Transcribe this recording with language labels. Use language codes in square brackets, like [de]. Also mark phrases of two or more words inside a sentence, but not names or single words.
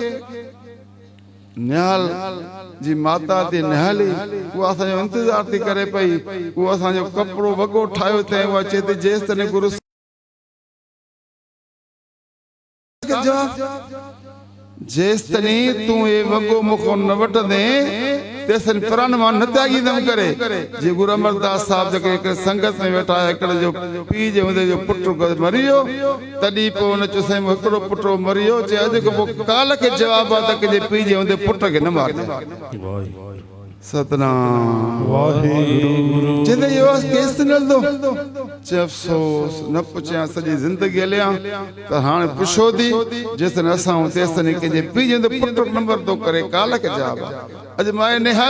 [sd] निहाल जी माता थी निहाली उहा असांजो इंतज़ार थी करे पई उहो असांजो कपिड़ो वॻो ठाहियो अथई उहा चए थी जेसि ताईं गुरु जेसि ताईं तूं हे वॻो मूंखां न वठंदे तेसि प्राण मां न त्यागींदमि करे जी गुरु अमरदास साहिब जेके हिकिड़े संगत में वेठा हिकिड़े जो पीउ जे हूंदे जो पुटु मरी वियो तॾहिं पोइ हुन चयो साईं हिकिड़ो पुटु मरी वियो चए अॼु खां पोइ काल खे जवाबु आहे त कंहिंजे पीउ जे हूंदे पुट खे न मारिजे सतनाम वाहिगुरु जिंदे इहो केस नलदो चए अफ़सोस न पुछियां सॼी ज़िंदगी हलियां त हाणे पुछो थी जेसिताईं असां तेसिताईं कंहिंजे पीउ जे हूंदे पुटु नंबर थो करे काल खे जवाबु आहे